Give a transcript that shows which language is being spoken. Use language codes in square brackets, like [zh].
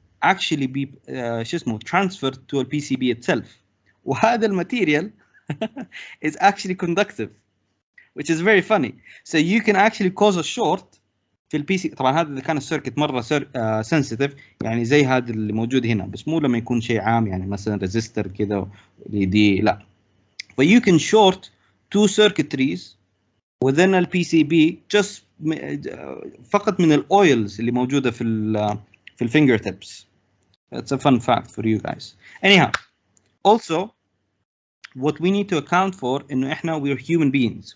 [en] actually be transferred to a PCB itself. [ar] وهذا الماتيريال [en] is actually conductive, which is very funny. So you can actually cause a short [ar] في البي سي. طبعا هذا اذا كان السيركت مره سنسيتيف، يعني زي هذا اللي موجود هنا، بس مو لما يكون شيء عام يعني مثلا ريزيستر كذا دي لا. [en] But you can short two circuitries within a PCB just [ar] فقط من الاويلز اللي موجوده في الفينجر تيبس. [en] That's a fun fact for you guys. Anyhow, also what we need to account for [ar] انه احنا [en] we're human beings.